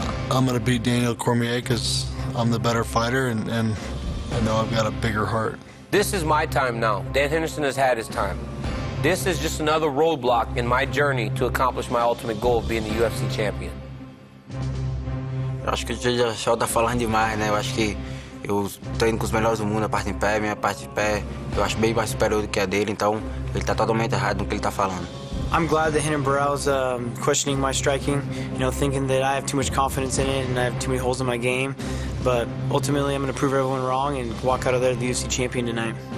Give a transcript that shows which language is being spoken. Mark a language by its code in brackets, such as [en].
[en] I'm going to beat Daniel Cormier because I'm the better fighter, and I know I've got a bigger heart. This is my time now. Dan Henderson has had his time. This is just another roadblock in my journey to accomplish my ultimate goal of being the UFC champion. [pt] Eu acho que o Dillashaw tá falando demais, né? Eu acho que eu treino com os melhores do mundo, a parte em pé, minha parte de pé, eu acho bem mais superior do que a dele, então ele tá totalmente errado no que ele tá falando. [en] I'm glad that Renan Barão's questioning my striking, thinking that I have too much confidence in it and I have too many holes in my game. But ultimately, I'm going to prove everyone wrong and walk out of there the UFC champion tonight.